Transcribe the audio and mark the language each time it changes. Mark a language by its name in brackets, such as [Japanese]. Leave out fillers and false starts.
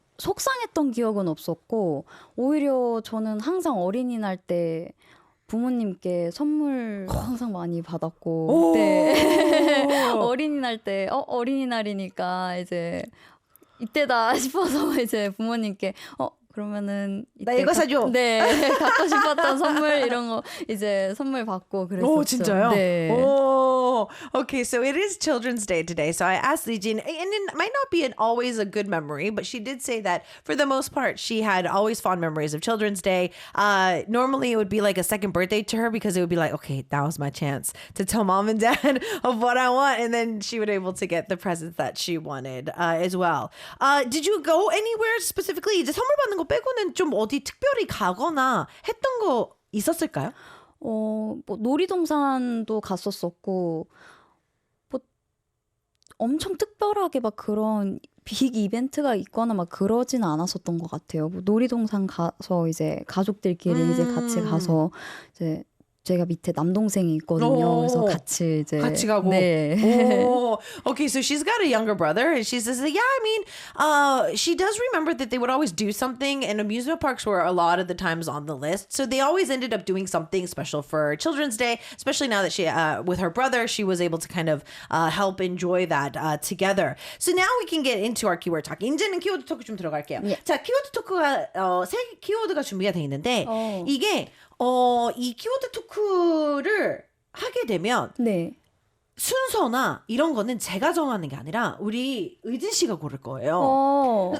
[Korean] 속상했던 기억은 없었고 오히려 저는 항상 어린이날 때 부모님께 선물 항상 많이 받았고 네. 어린이날 때 어린이날이니까 이제 이때다 싶어서 이제 부모님께 그러면은 나 이거 사줘. 네, 갖고 싶었던 선물 이런 거 이제 선물 받고 그랬었죠. 오, 진짜요? 네. [English] Oh, okay. So it is Children's Day today. So I asked Lee-Jin, and it might not be always a good memory, but she did say that for the most part, she had always fond memories of Children's Day. Normally, it would be like a second birthday to her because it would be like, okay, that was my chance to tell mom and dad of what I want, and then she would able to get the presents that she wanted as well. Did you go anywhere specifically? [Korean] 이제 선물 받는 거 빼고는 좀 어디 특별히 가거나 했던 거 있었을까요? 뭐 놀이동산도 갔었었고 뭐 엄청 특별하게 막 그런 빅 이벤트가 있거나 막 그러진 않았었던 것 같아요. 뭐 놀이동산 가서 이제 가족들끼리 이제 같이 가서 이제 제가 밑에 남동생이 있거든요. 그래서 같이 가고. 네. [English] Oh, okay. So she's got a younger brother, and she says, "Yeah, I mean, she does remember that they would always do something, and amusement parks were a lot of the times on the list. So they always ended up doing something special for Children's Day, especially now that she, with her brother, she was able to kind of help enjoy that together. So now we can get into our keyword talk. [Korean] 이제는 키워드 토크 좀 들어갈게요. 예. 자, 키워드 토크가 세 키워드가 준비가 돼 있는데 이게 이 키워드 토크를 하게 되면 네. 순서나 이런 거는 제가 정하는 게 아니라 우리 의진 씨가 고를 거예요.